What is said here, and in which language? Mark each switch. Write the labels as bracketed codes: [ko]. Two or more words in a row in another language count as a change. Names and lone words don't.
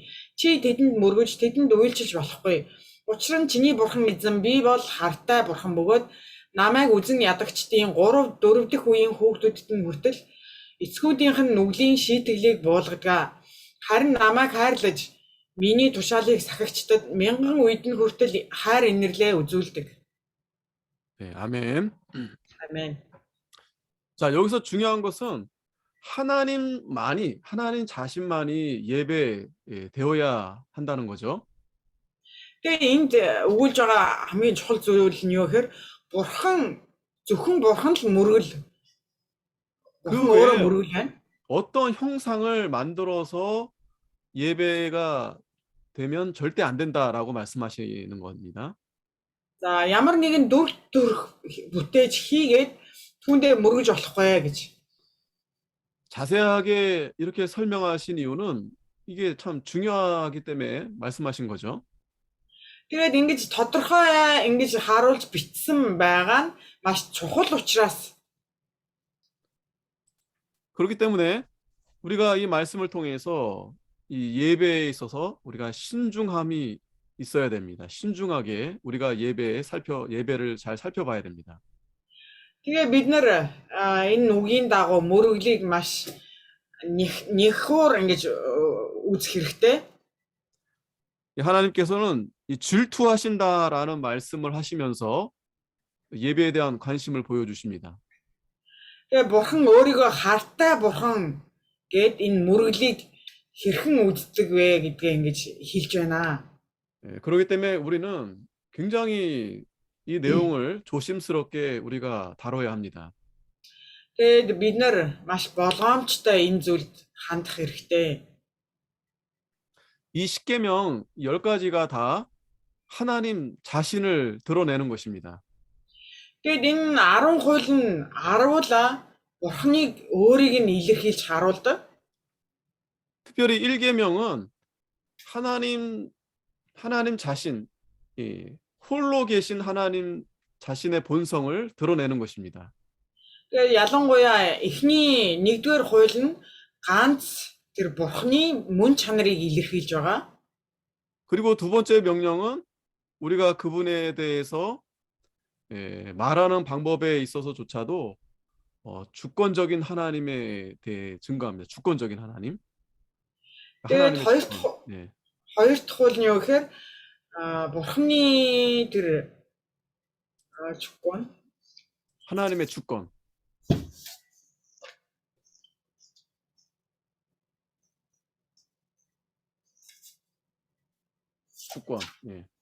[mn] Чи тэдэнд мөргөж тэдэнд уйлчилж болохгүй. Учир нь чиний бурхан эзэн би бол хартай бурхан бөгөөд намайг үзэн ядагчдын 3, 4 дахь үеийн хүүхдүүдэд нь хүртэл эцгүүдийнх нь нүглийн шийтгэлийг буулгадаг. Харин намайг хайрлаж миний тушаалыг сахигчдад мянган үед нь хүртэл хайр инэрлээ үзүүлдэг. [ko] 네, 아멘. 아멘. 자, 여기서 중요한 것은 하나님 자신만이 예배되어야 한다는 거죠. [mn] Тэгээ энд өгүүлж байгаа хамгийн чухал зүйл нь юу гэхээр зөвхөн бурхан л мөргөл. [ko] 그 [mn] Бурхан өөрөө [ko] 외에 [mn] мөргөл байна. [ko] 어떤 형상을 만들어서 예배가 되면 절대 안 된다라고 말씀하시는 겁니다. [mn] За ямар нэгэн дүр бүтээж хийгээд түүндээ мөргөж болохгүй гэж. [ko] 자세하게 이렇게 설명하신 이유는 이게 참 중요하기 때문에 말씀하신 거죠. [mn] Тэгээд ингэж тодорхой ингэж харуулж бичсэн байгаа нь маш чухал учраас. [ko] 그렇기 때문에 우리가 이 말씀을 통해서 이 예배에 있어서 우리가 신중함이 있어야 됩니다. 신중하게 우리가 예배를 잘 살펴봐야 됩니다. [mn] Тэгээ бид нэр энэ үгийн дагуу мөрөглийг маш нэхүүр ингэж үзэх хэрэгтэй. [ko] 하나님께서는 이 질투하신다라는 말씀을 하시면서 예배에 대한 관심을 보여주십니다. [mn] Тэгээ бурхан өөрийгөө хартай бурхан гэд энэ мөрөглийг хэрхэн үздэг вэ гэдгээ ингэж хэлж байна. [ko] 그렇기 때문에 우리는 굉장히 이 내용을 조심스럽게 우리가 다뤄야 합니다. [mn] Тэгээд бид нэр маш болгоомжтой энэ зүйлд хандах хэрэгтэй. [ko] 이 십계명 10가지가 다 하나님 자신을 드러내는 것입니다. [mn] Тэгээд энэ 10 хууль нь 10-ла бурханыг өөрийг нь илэрхийлж харуулдаг. [ko] 특별히 1계명은 하나님 자신, 홀로 계신 하나님 자신의 본성을 드러내는 것입니다. [mn] Тэгээд ялангуяа эхний 1-р хууль нь ганц тэр бурханы мөн чанарыг илэрхийлж байгаа. [ko] 그리고 두 번째 명령은 우리가 그분에 대해서 말하는 방법에 있어서조차도 주권적인 하나님에 대해 증거합니다. 주권적인 하나님. [mn] Тэгээд хоёр дахь хууль нь юу гэхээр бурханы тэр 주권 [ko] 하나님의 주권. 주권. 예.